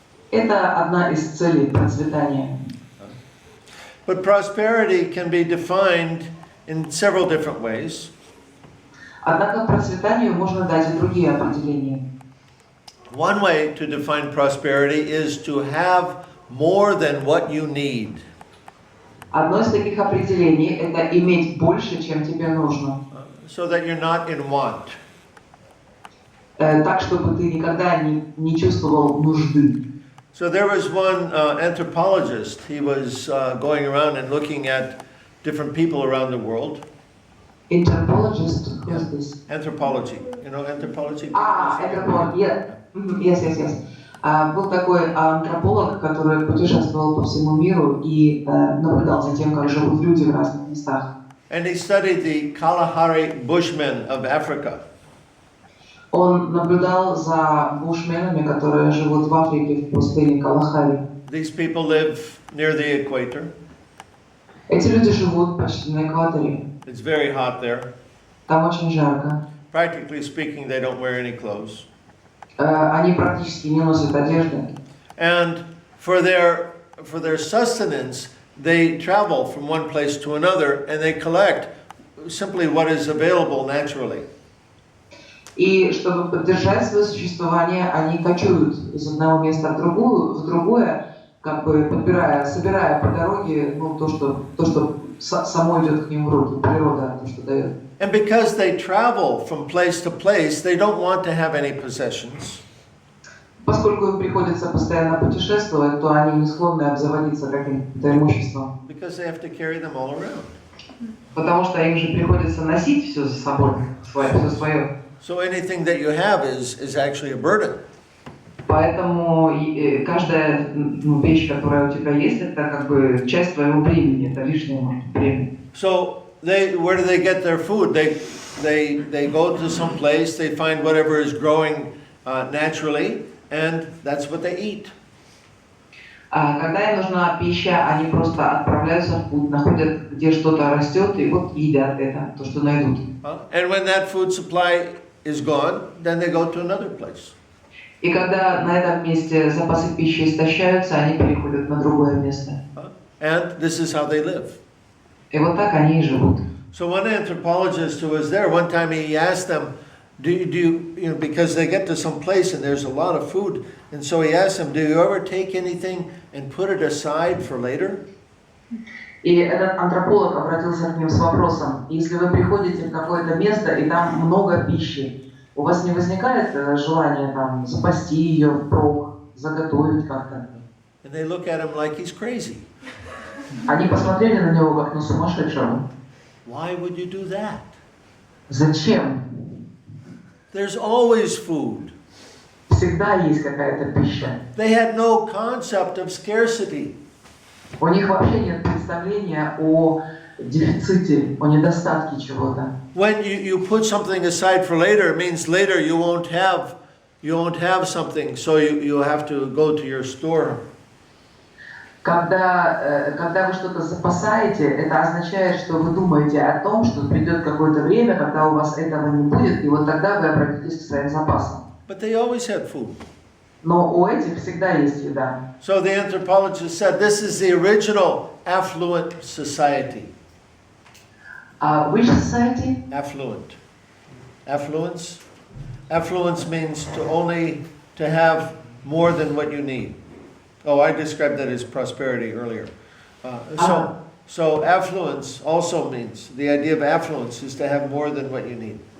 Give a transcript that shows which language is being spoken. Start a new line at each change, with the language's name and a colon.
Russian: Это одна из целей процветания.
English: But prosperity can be defined in several different ways.
Russian: Однако процветанию можно дать и другие определения.
English: One way to define prosperity is to have more than what you need.
Russian: Одно из таких определений – это иметь больше, чем тебе нужно.
English: So that you're not in want.
Russian: Так, чтобы ты никогда не чувствовал нужды.
English: So there was one anthropologist. He was going around and looking at different people around the world. Anthropologist, who is this? Anthropology. You know anthropology?
Russian: Антрополог.
English: Yes.
Russian: Был такой антрополог, который путешествовал по всему миру и наблюдал за тем, как живут люди в разных местах.
English: And he studied the Kalahari Bushmen of Africa.
Russian: Он наблюдал за бушменами, которые живут в Африке, в пустыне Калахари.
English: These people live near the equator.
Russian: Эти люди живут почти на экваторе.
English: It's very hot there.
Russian: Там очень жарко.
English: Practically speaking, they don't wear any clothes.
Russian: Они практически не носят одежды.
English: And for their sustenance, they travel from one place to another and they collect simply what is available naturally.
Russian: И чтобы поддержать свое существование, они кочуют из одного места в другое, как бы собирая по дороге то, что само идет к ним в руки, природа, то, что дает.
English: And because they travel from place to place, they don't want to have any possessions.
Russian: Поскольку им приходится постоянно путешествовать, то они не склонны обзаводиться каким-то имуществом.
English: Because they have to carry them all around.
Russian: Потому что им же приходится носить все за собой, все свое.
English: So anything that you have is actually a burden.
Russian: Поэтому каждая вещь, которая у тебя есть, это как бы часть твоего бремени, это лишнее, может, бремя.
English: So where do they get their food? They go to some place, they find whatever is growing naturally, and that's what they eat.
Russian: Когда им нужна пища, они просто отправляются в путь, находят, где что-то растет, и вот едят это, то, что найдут.
English: And when that food supply is gone, then they go to another place.
Russian: И когда на этом месте запасы пищи истощаются, они переходят на другое место.
English: And this is how they live.
Russian: И вот так они и живут.
English: So one anthropologist who was there, one time he asked them, do you because they get to some place and there's a lot of food, and so he asked them, do you ever take anything and put it aside for later?
Russian: И этот антрополог обратился к ним с вопросом: если вы приходите в какое-то место и там много пищи, у вас не возникает желания там запасти ее впрок, заготовить как-то?
English: And they look at him like he's crazy.
Russian: Они посмотрели на него как на сумасшедшего.
English: Why would you do that?
Russian: Зачем?
English: There's always food.
Russian: Всегда есть какая-то пища.
English: They had no concept of scarcity.
Russian: У них вообще нет представления о дефиците, о недостатке чего-то.
English: When you put something aside for later, it means later you won't have something, so you have to go to your store.
Russian: Когда вы что-то запасаете, это означает, что вы думаете о том, что придет какое-то время, когда у вас этого не будет, и вот тогда вы обратитесь к своим запасам.
English: But they always had food.
Russian: Но у этих всегда есть еда.
English: So the anthropologist said this is the original affluent society. Which society? Affluent. Affluence? Affluence means to have more than what you need. Oh, I described that as prosperity earlier. So affluence also means, the idea of affluence is to have more than what you need.